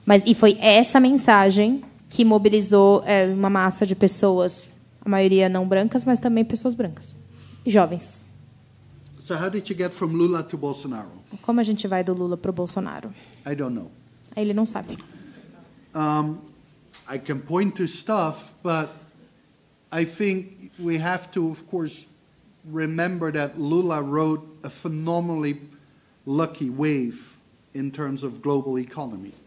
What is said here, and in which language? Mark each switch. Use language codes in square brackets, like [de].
[pt] E foi essa mensagem que mobilizou uma massa de pessoas, a maioria não brancas, mas também pessoas brancas e jovens. [en] So how did you get from Lula to Bolsonaro? [pt] Como a gente vai do Lula para o Bolsonaro? [en] I don't know. [pt] Ele não sabe. [en] I can point to stuff, but I think we have to, of course, remember that Lula rode a phenomenally lucky wave in terms of global economy.